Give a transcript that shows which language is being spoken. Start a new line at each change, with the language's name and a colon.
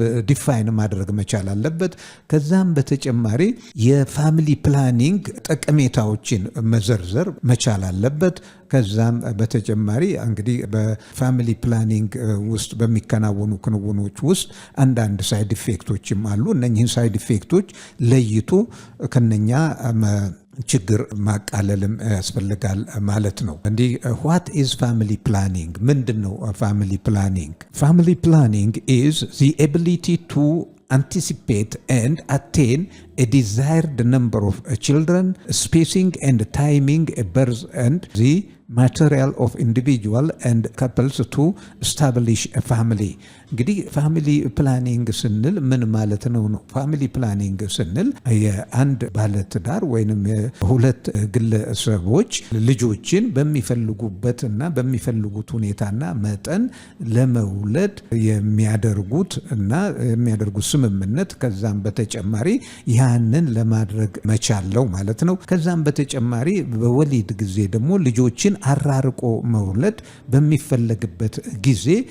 Amharic: ዲፋይን ማድረግ መቻል አለበት። ከዛም በተጨማሪ የፋሚሊ ፕላኒንግ ጠቀሜታዎችን መዘርዘር መቻል አለበት። ከዛም በተጨማሪ እንግዲህ በፋሚሊ ፕላኒንግ ውስጥ በሚከናወኑ ክንውኖች ውስጥ አንዳንድ ሳይድ ኢፌክቶችም አሉ። እነኚህን ሳይድ ኢፌክቶች ለይቶ ከነኛ ችግር ማቃለልም ያስፈልጋል ማለት ነው። እንዲህ
English: what is family planning?
Amharic: ምንድን ነው
English: ፋሚሊ ፕላኒንግ? ፋሚሊ ፕላኒንግ is the ability to anticipate and attain a desired number of children, spacing and timing a birth and the material of individual and couples to establish a family.
Amharic: እንግዲህ ፋሚሊ ፕላኒንግ ስንል ምን ማለት ነው? ፋሚሊ ፕላኒንግ ስንል የአንድ ባለትዳር ወይንም ሁለት ግለሰቦች ልጆችን በሚፈልጉበትና በሚፈልጉት ሁኔታና መጠን ለመውለድ የሚያደርጉት ስምምነት፣ ከዛም በተጨማሪ ያንን ለማድረግ መቻለው ማለት ነው። ከዛም በተጨማሪ በወሊድ ጊዜ ደግሞ ልጆችን አራርቆ መውለድ በሚፈለግበት ጊዜ